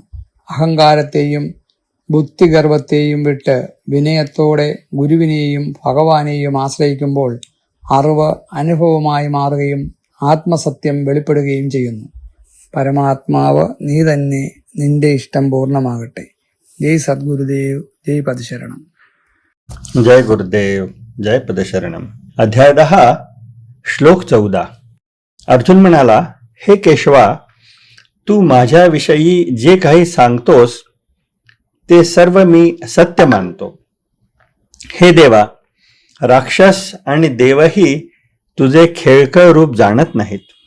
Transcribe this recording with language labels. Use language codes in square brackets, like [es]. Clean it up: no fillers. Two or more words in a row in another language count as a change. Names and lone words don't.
[ml] അഹങ്കാരത്തെയും ബുദ്ധിഗർവത്തെയും വിട്ട് വിനയത്തോടെ ഗുരുവിനെയും ഭഗവാനെയും ആശ്രയിക്കുമ്പോൾ അറിവ് അനുഭവമായി മാറുകയും ആത്മസത്യം വെളിപ്പെടുകയും ചെയ്യുന്നു. പരമാത്മാവ് നീ തന്നെ, നിന്റെ ഇഷ്ടം പൂർണ്ണമാകട്ടെ. ജയ് സദ്ഗുരുദേവ്, ജയ് പദശരണം. [mr] जय गुरुदेव, जय पदशरणम. अध्याय 10, श्लोक 14. अर्जुन म्हणाला, हे केशवा, तू माझ्याविषयी जे काही सांगतोस ते सर्व मी सत्य मानतो. हे देवा, राक्षस आणि देवही तुझे खेळकर रूप जाणत नाहीत.